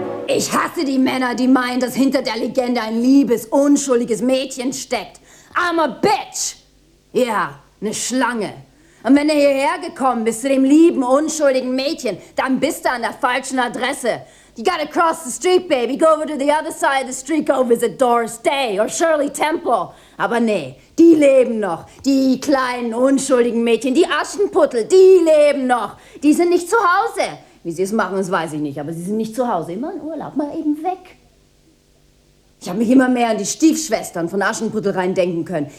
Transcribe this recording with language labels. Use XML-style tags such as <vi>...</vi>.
<de>Ich hasse die Männer, die meinen, dass hinter der Legende ein liebes, unschuldiges Mädchen steckt.</de> <en>I'm a bitch!</en> <de>Ja, yeah, eine Schlange. Und wenn du hierher gekommen bist zu dem lieben, unschuldigen Mädchen, dann bist du an der falschen Adresse.</de> <en>You gotta cross the street, baby. Go over to the other side of the street. Go visit Doris Day or Shirley Temple.</en> <de>Aber nee, die leben noch. Die kleinen, unschuldigen Mädchen, die Aschenputtel, die leben noch. Die sind nicht zu Hause. Wie sie es machen, das weiß ich nicht, aber sie sind nicht zu Hause, immer in Urlaub, mal eben weg. Ich habe mich immer mehr an die Stiefschwestern von Aschenputtel rein denken können.</de>